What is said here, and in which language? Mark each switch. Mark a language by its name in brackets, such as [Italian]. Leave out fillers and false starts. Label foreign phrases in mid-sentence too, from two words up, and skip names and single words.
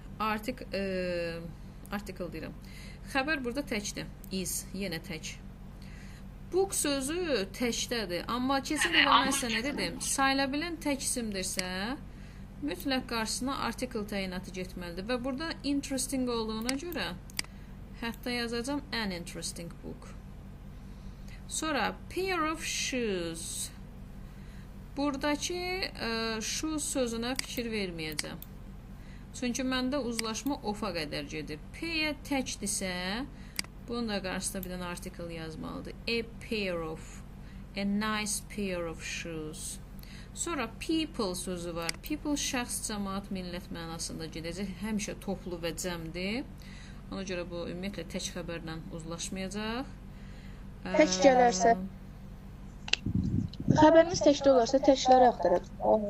[Azerbaijani] Article deyirəm. Xəbər burada təkdir. Is, yenə tək. Book sözü təkdədir. Amma keçən dəfə mən sizə nə dedim? Sayıla bilən tək isimdirsə, mütləq qarşısına article təyinatı getməlidir. Və burada interesting olduğuna görə hətta yazacağam [English] an interesting book. [Azerbaijani] Sonra [English] pair of shoes. [Azerbaijani] Buradakı shoes sözünə fikir verməyəcəm. Çünki məndə uzlaşma ofa qədər gedir. Pair təkdirsə, bunun da qarşısında bir dənə article yazmalıdır. [English] A pair of, a nice pair of shoes. [Azerbaijani] Sonra people sözü var. People şəxs, cəmaat, millət mənasında gedəcək. Həmişə toplu və cəmdir. Ona görə bu ümumiyyətlə tək xəbərlə uzlaşmayacaq. Tək gələrsə. Xəbəriniz təkdə olarsa təklər axtaracaq.